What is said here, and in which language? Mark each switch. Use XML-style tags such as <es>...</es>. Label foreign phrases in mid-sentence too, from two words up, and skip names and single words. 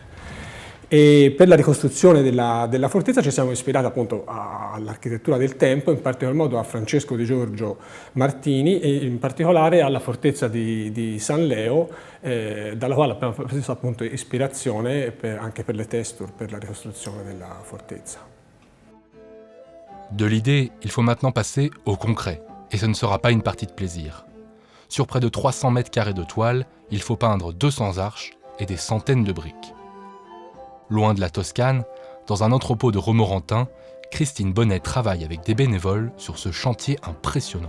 <it>E per la ricostruzione della fortezza ci siamo ispirati appunto all'architettura del tempo, in particolar modo a Francesco Di Giorgio Martini e in particolare alla fortezza di San Leo, dalla quale abbiamo preso appunto ispirazione anche per le texture, per la ricostruzione della fortezza.</it> <fr>De l'idée, il faut maintenant passer au concret, et ce ne sera pas une partie de plaisir. Sur près de 300 mètres carrés de toile, il faut peindre 200 arches et des centaines de briques. Loin de la Toscane, dans un entrepôt de Romorantin, Christine Bonnet travaille avec des bénévoles sur ce chantier impressionnant.</fr>